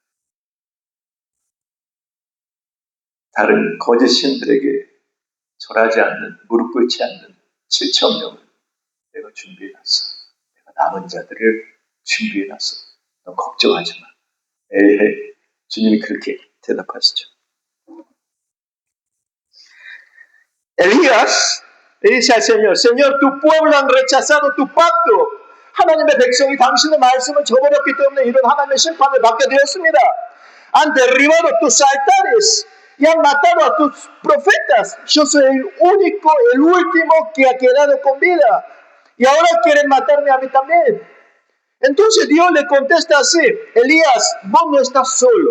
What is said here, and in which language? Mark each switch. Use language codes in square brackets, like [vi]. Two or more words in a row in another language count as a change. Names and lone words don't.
[ko] 다른 거짓 신들에게 절하지 않는, 무릎 꿇지 않는 7,000명을 내가 준비해놨어. 내가 남은 자들을 준비해놨어. 너 걱정하지 마. 에이, 주님이 그렇게 대답하시죠. [es] Elías le dice al Señor, Señor, tu pueblo han rechazado tu pacto. [ko] 하나님의 백성이 당신의 말씀을 저버렸기 때문에 이런 하나님의 심판을 받게 되었습니다. [es] Han derribado tus altares y han matado a tus profetas. Yo soy el único, el último que ha quedado con vida. Y ahora quieren matarme a mí también. Entonces Dios le contesta así, Elías, vos no estás solo.